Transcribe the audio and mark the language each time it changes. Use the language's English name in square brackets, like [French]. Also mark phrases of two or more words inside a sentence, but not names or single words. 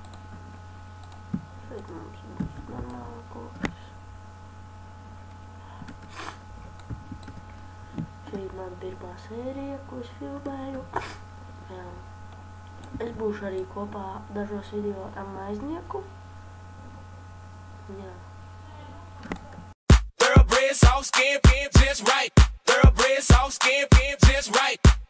[Latvian] Šeit mums būs normāla koks. Šī ir mana pirmā sērija, ko es filmēju. Jā. Es būšu arī kopā dažos video ar maiznieku. Jā. [English] Thoroughbred soft skin, just right. Thoroughbred soft skin, just right.